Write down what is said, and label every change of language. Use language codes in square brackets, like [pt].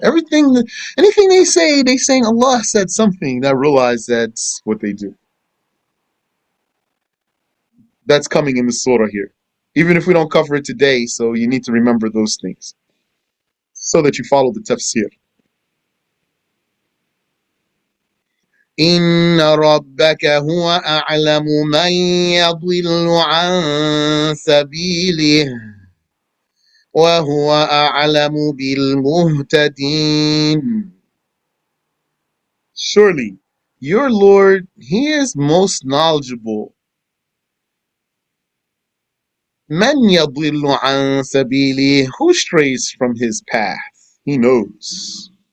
[en] Anything they saying Allah said something. I realize that's what they do. That's coming in the surah here. Even if we don't cover it today, so you need to remember those things so that you follow the tafsir. [ar] إن ربك هو أعلم من يضل عن سبيله وهو أعلم بالمهتدين. [en] Surely, your Lord, He is most knowledgeable. [ar] من يضل عن سبيله, [en] who strays from His path? He knows.